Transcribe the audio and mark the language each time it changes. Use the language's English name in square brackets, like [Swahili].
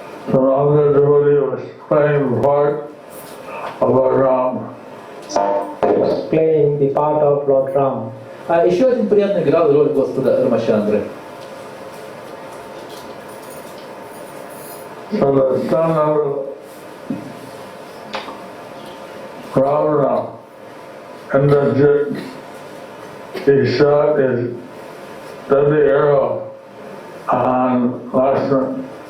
[English] So another devotee was playing the part of Lord Ram. He was playing the part of Lord Ram. [Russian] А еще один преданный играл роль Господа Рамачандры. [English] So the son of Ravana and the he shot his deadly arrow on Lakshman.